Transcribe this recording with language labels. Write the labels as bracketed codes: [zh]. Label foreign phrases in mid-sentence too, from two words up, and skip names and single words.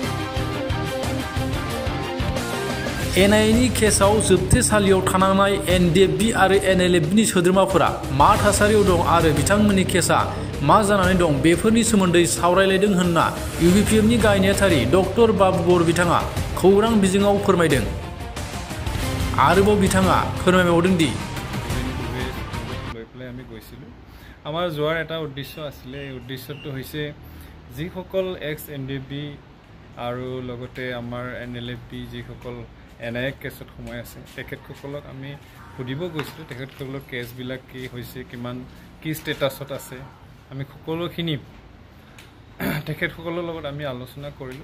[brx] एनआइएनि केसआव जोबथेसालियाव थानांनाय एनडिएफबि आरो एनएलएफबिनि सोद्रोमाफोरा मा थासारियाव दं आरो बिथांमोननि केसआ मा जानानै दं बेफोरनि सोमोन्दै सावरायलायदों होनना इउबिपिएफनि गाहाय नेहाथारि डक्टर बाबु बर' बिथाङा खौरां बिजोङाव फोरमायदों। आरोबाव बिथाङा फोरमायबावदों दि [as] আমি গৈছিলোঁ আমাৰ যোৱাৰ এটা উদ্দেশ্য আছিলে। এই উদ্দেশ্যটো হৈছে যিসকল এক্স এনডিএফবি আৰু লগতে আমাৰ এনএলএফবি যিসকল এনআইএ কেছত সোমাই আছে তেখেতসকলক আমি সুধিব গৈছিলোঁ তেখেতসকলৰ কেছবিলাক কি হৈছে, কিমান কি ষ্টেটাছত আছে, আমি সকলোখিনি তেখেতসকলৰ লগত আমি আলোচনা কৰিলোঁ।